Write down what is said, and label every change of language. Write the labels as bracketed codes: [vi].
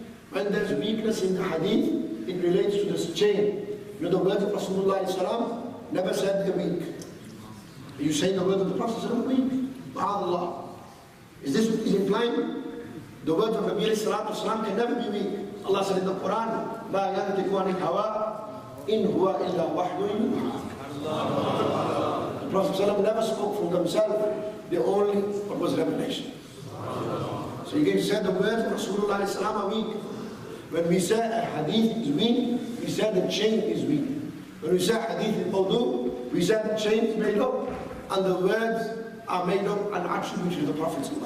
[en] When there's weakness in the hadith, it relates to this chain. You know the words of Rasulullah never said they're weak. Are you saying the words of the Prophet are weak? Ma'adallah. Is this what he's implying? The words of Nabi Sallallahu can never be weak. Allah said in the Quran, [ar] مَا يَنْتِقُ عَنِ الْهَوَىٰ إِنْ هُوَ إِلَّا وَحْيٌ يُوحَىٰ. [en] The Prophet never spoke from himself. They only what was revelation. So you can say the words of Rasulullah are weak. When we say a hadith is weak, we say the chain is weak. When we say hadith is mawdu, we say the chain is made up and the words are made up and attributed to the Prophet.